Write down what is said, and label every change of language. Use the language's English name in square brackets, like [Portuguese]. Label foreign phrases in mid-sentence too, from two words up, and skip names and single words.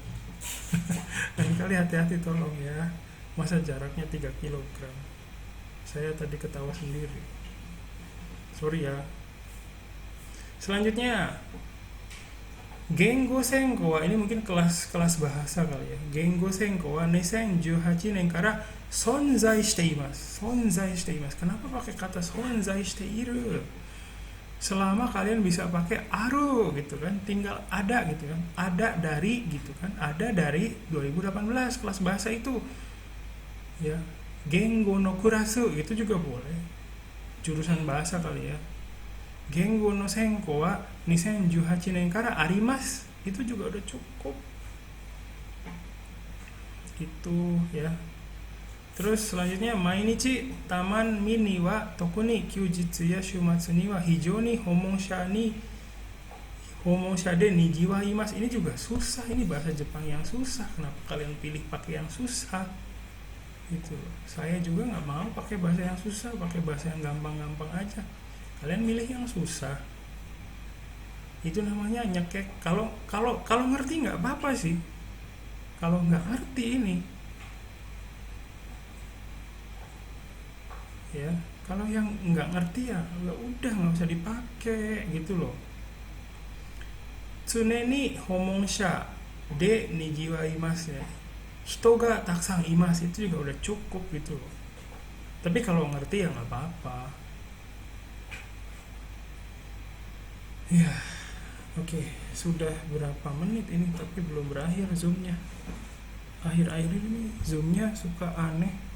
[Indonesian] Lain kali hati-hati tolong ya. Masa jaraknya 3 kilogram? Saya tadi ketawa sendiri. Sorry ya. Selanjutnya [Japanese] 言語専攻は, [Indonesian] ini mungkin kelas bahasa kali ya. [Japanese] 言語専攻は2018年から存在しています. 存在しています. [Indonesian] Kenapa pakai kata [Japanese] 存在している? [Indonesian] Selama kalian bisa pakai aru gitu kan, tinggal ada gitu kan. Ada dari gitu kan. Ada dari 2018 kelas bahasa itu. Ya. [Japanese] 言語のクラス [Indonesian] itu juga boleh. Jurusan bahasa kali ya. [Japanese] 言語の専攻は2018からあります. [Indonesian] Itu juga udah cukup. Itu ya. Terus selanjutnya [Japanese] 毎日タマンミニは特に休日や週末には非常に訪問者で賑わいます. [Indonesian] Ini juga susah, ini bahasa Jepang yang susah. Kenapa kalian pilih pakai yang susah? Gitu. Saya juga nggak mau pakai bahasa yang susah, pakai bahasa yang gampang-gampang aja. Kalian milih yang susah. Itu namanya nyekek. Kalau ngerti nggak apa-apa sih. Kalau nggak ngerti ini, ya. Kalau yang nggak ngerti ya udah nggak usah dipakai gitu loh. [Japanese] 常に訪問者で賑わいます ya. 人がたくさんいます [Indonesian] itu juga udah cukup gitu loh. Tapi kalau ngerti ya nggak apa-apa. Ya, oke. Sudah berapa menit ini tapi belum berakhir zoomnya. Akhir-akhir ini zoomnya suka aneh.